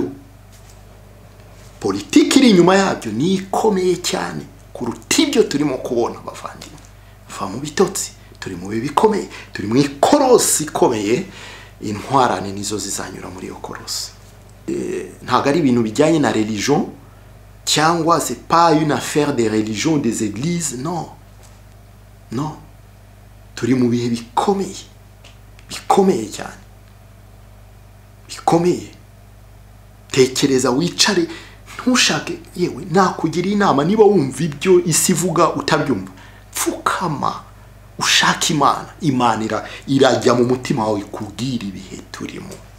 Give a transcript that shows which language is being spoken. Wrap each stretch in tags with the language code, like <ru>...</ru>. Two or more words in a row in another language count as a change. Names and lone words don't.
<rw>Politiki iri inyuma yabyo ni ikomeye cyane kuruta ibyo turimo kubona. Bavandimwe, va mu bitotsi, turi mu bikomeye, turi mu ikorosi ikomeye. Intwarane nizo zizanyura muri iyo korosi. Ntago ari ibintu bijyanye na religion, cyangwa</rw> <fr>c'est pas une affaire de religion des églises, non. Non,</fr> <rw>turi mu bihe bikomeye cyane, bikomeye. Tekereza, wicare, ntushake, yewe nakugira inama niba wumva ibyo isi ivuga utabyumva, pfukama ushaka Imana irajya mu mutima wawe kubwira ibihe turimo.</rw>